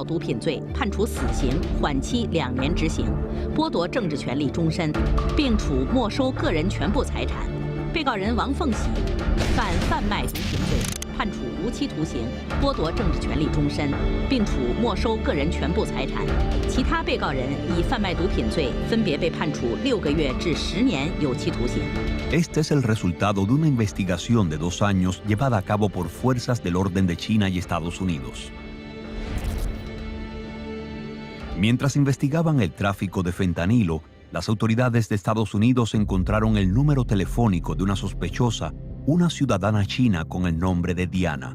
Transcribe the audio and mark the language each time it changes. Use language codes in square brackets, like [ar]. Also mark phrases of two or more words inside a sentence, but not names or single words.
[zh] 毒品罪，判处死刑，缓期2年执行，剥夺政治权利终身，并处没收个人全部财产。被告人王凤喜犯贩卖毒品罪，判处无期徒刑，剥夺政治权利终身，并处没收个人全部财产。其他被告人以贩卖毒品罪分别被判处6个月至10年有期徒刑。" [es] Este es el resultado de una investigación de 2 años llevada a cabo por fuerzas del orden de China y Estados Unidos. Mientras investigaban el tráfico de fentanilo, las autoridades de Estados Unidos encontraron el número telefónico de una sospechosa, una ciudadana china con el nombre de Diana.